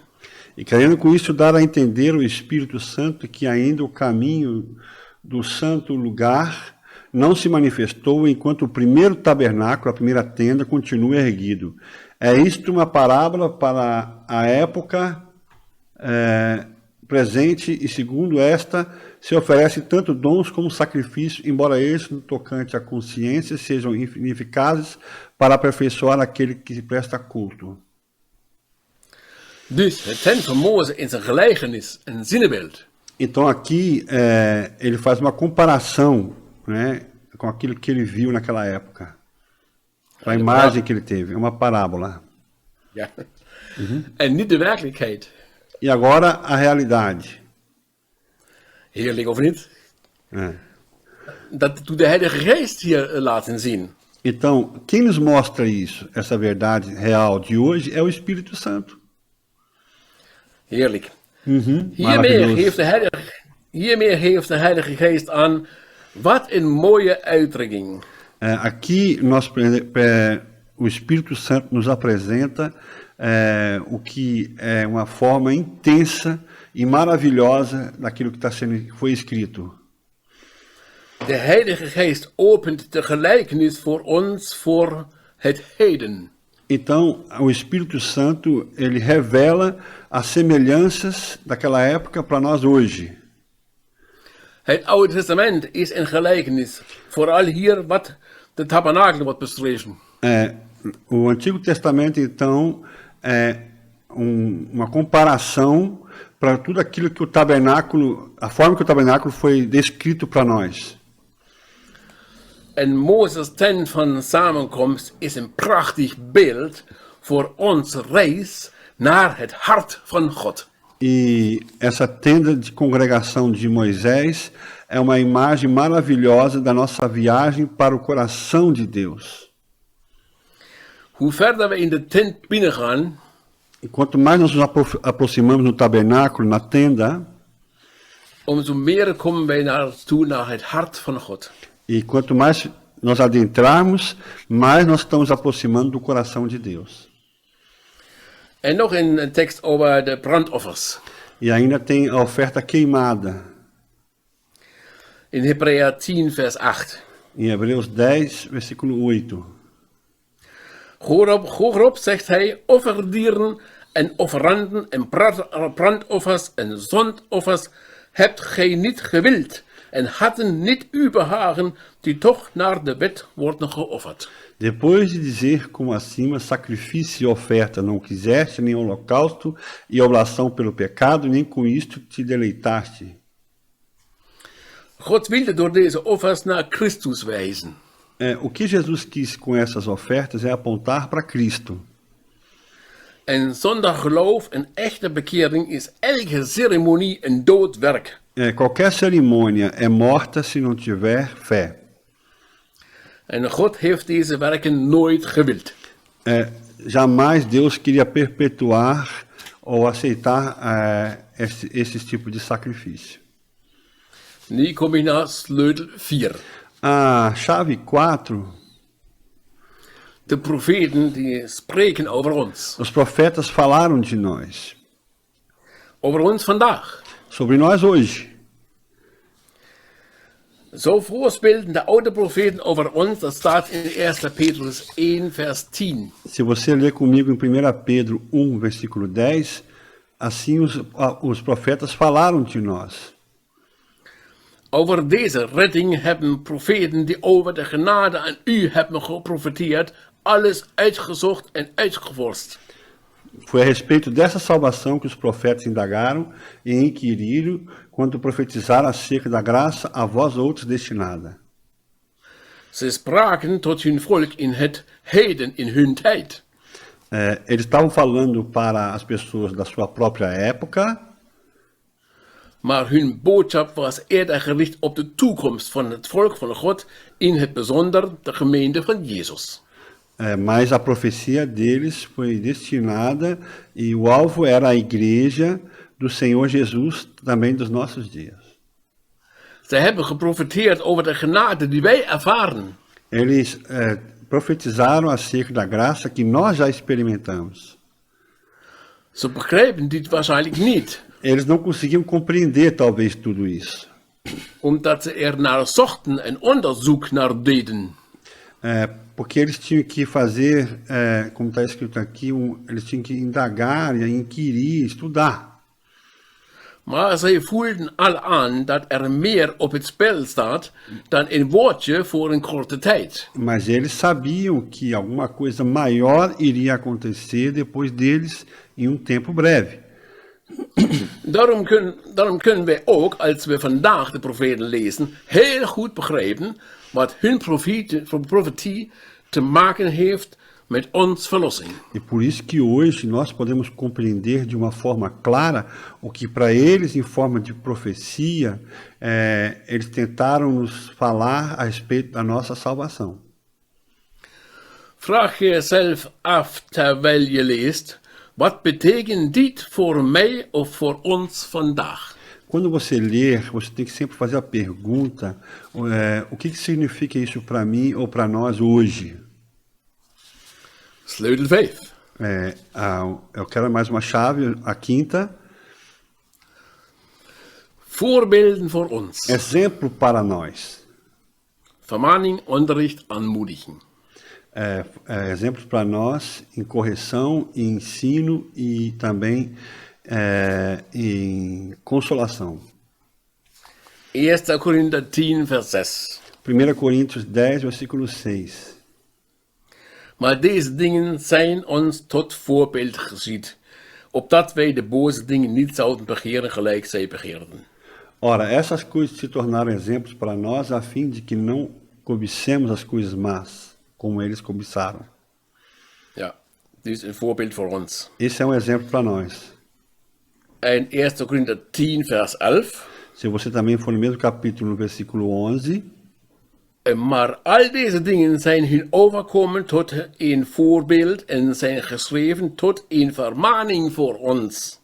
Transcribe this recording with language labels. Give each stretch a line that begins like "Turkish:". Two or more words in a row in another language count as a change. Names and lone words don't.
Portuguese: E querendo com isso dar a entender o Espírito Santo que ainda o caminho do santo lugar não se manifestou enquanto o primeiro tabernáculo, a primeira tenda, continua erguido. É isto uma parábola para a época presente e segundo esta se oferece tanto dons como sacrifício, embora estes no tocante à consciência sejam ineficazes para aperfeiçoar aquele que se presta culto.
Dutch: Dus het tent van Mozes is een gelijkenis, een zinnebeeld.
Portuguese: Então aqui ele faz uma comparação, né, com aquilo que ele viu naquela época. A imagem que ele teve, é uma parábola.
Dutch: Ja. En niet de werkelijkheid.
Portuguese: E agora a realidade.
Dutch: Heerlijk of niet? Dat doet de Heilige Geest hier laten zien.
Portuguese: Então, quem nos mostra isso, essa verdade real de hoje, é o Espírito Santo.
Dutch: Heerlijk. Hiermee geeft de Heilige Geest aan, wat een mooie uitdrukking.
Portuguese: Aqui o Espírito Santo nos apresenta o que é uma forma intensa e maravilhosa daquilo que foi escrito.
Dutch: De Heilige Geest opent de gelijkenis voor ons voor het heden.
Portuguese: Então, o Espírito Santo, ele revela as semelhanças daquela época para nós hoje.
Dutch: Het Oude Testament is een gelijkenis, vooral hier wat de tabernakel wordt beschreven.
Portuguese: O Antigo Testamento, então, é uma comparação para tudo aquilo que o tabernáculo, a forma que o tabernáculo foi descrito para nós.
Dutch: En Mozes' tent van samenkomst is een prachtig beeld voor onze reis naar het hart van God.
Portuguese: E essa tenda de congregação de Moisés é uma imagem maravilhosa da nossa viagem para o coração de Deus.
Dutch: Hoe verder we in de tent binnengaan,
Portuguese: e quanto mais nós nos aproximamos no tabernáculo, na tenda,
Dutch: umso meer komen wij naartoe naar het hart van God.
Portuguese: E quanto mais nós adentrarmos, mais nós estamos aproximando do coração de Deus.
Dutch: En nog een tekst over de brandoffers.
Portuguese: E ainda tem a oferta queimada.
Dutch: In Hebreeën 10 vers 8.
Portuguese: Em Hebreus 10, versículo 8.
Dutch: Hogerop zegt hij, offerdieren en offeranden en brandoffers en zondoffers hebt gij niet gewild. En hadden niet uw behagen, die toch naar de wet worden geofferd.
Portuguese: Depois de dizer como acima, sacrifício e oferta não quiseste, nem holocausto e oblação pelo pecado, nem com isto te deleitaste.
Dutch: God wilde door deze offers naar Christus wijzen.
Portuguese: O que Jesus quis com essas ofertas é apontar para Cristo.
Dutch: En zonder geloof en echte bekering is elke ceremonie een dood werk.
Portuguese: Qualquer cerimônia é morta se não tiver fé.
Dutch: En God heeft deze werken nooit gewild.
Portuguese: Jamais Deus queria perpetuar ou aceitar esse tipo de sacrifício.
Dutch: Nu kom je naar sleutel 4.
Portuguese: A chave 4
Dutch: De profeten die spreken over ons.
Portuguese: Os profetas falaram de nós,
Dutch: Over ons vandaag.
Portuguese: sobre nós hoje.
Dutch: Zo voorspelden de oude profeten over ons, dat staat in 1 Petrus 1 vers 10.
Portuguese: Se você ler comigo em 1 Pedro 1, versículo 10, assim os profetas falaram de nós.
Dutch: Over deze redding hebben profeten die over de genade aan u hebben geprofeteerd, alles uitgezocht en uitgevorst.
Portuguese: Foi a respeito dessa salvação que os profetas indagaram e inquiriram quando profetizaram acerca da graça a vós outros destinada.
Dutch: Ze spraken tot hun volk in het heden, in hun tijd.
Portuguese: Eles estavam falando para as pessoas da sua própria época,
Dutch: Maar hun boodschap was eerder gericht op de toekomst van het volk van God, in het bijzonder de gemeente van Jezus.
Portuguese: mas a profecia deles foi destinada e o alvo era a igreja do Senhor Jesus, também dos nossos dias.
Dutch: Ze hebben geprofeteerd over de genade die wij ervaren.
Portuguese: Eles profetizaram acerca da graça que nós já experimentamos.
Dutch: Ze begrijpen dit waarschijnlijk niet,
Portuguese: Eles não conseguiam compreender talvez tudo isso,
Dutch: omdat ze er naar zochten en onderzoek naar deden.
Portuguese: porque eles tinham que fazer, como está escrito aqui, eles tinham que indagar, inquirir, estudar.
Dutch: Maar zij voelden al aan dat er meer op het spel staat dan een woordje voor een korte tijd.
Portuguese: Mas eles sabiam que alguma coisa maior iria acontecer depois deles em tempo breve.
Dutch: Daarom kunnen wij ook, als we vandaag de profeten lezen, heel goed begrijpen wat hun profetie te maken heeft met ons verlossing.
Portuguese: E por isso que hoje nós podemos compreender de uma forma clara o que para eles, em forma de profecia, eles tentaram nos falar a respeito da nossa salvação.
Dutch: Vraag jezelf af terwijl je leest, wat betekent dit voor mij of voor ons vandaag?
Portuguese: Quando você ler, você tem que sempre fazer a pergunta, o que significa isso para mim ou para nós hoje?
Dutch: Sleutel 5.
Portuguese: Eu quero mais uma chave, a quinta.
Dutch: Voorbeelden voor ons.
Portuguese: Exemplo para nós.
Dutch: Vermaning, onderricht, aanmoediging.
Portuguese: Exemplos para nós em correção, em ensino e também em consolação.
Dutch: 1 Korinther 10 vers 6.
Portuguese: 1 Coríntios 10, versículo 6.
Dutch: Maar deze dingen zijn ons tot voorbeeld geschied, opdat wij de boze dingen niet zouden begeren gelijk zij begeerden.
Portuguese: Ora, essas coisas se tornaram exemplos para nós a fim de que não cobicemos as coisas más, como eles cobiçaram.
Dutch: Ja, dit is een voorbeeld voor ons.
Portuguese: Esse é exemplo para nós.
Dutch: En 1 Korinther 10 vers 11.
Portuguese: Se você também for no mesmo capítulo, no versículo 11...
Dutch: Maar al deze dingen zijn hun overkomen tot een voorbeeld en zijn geschreven tot een vermaning voor ons.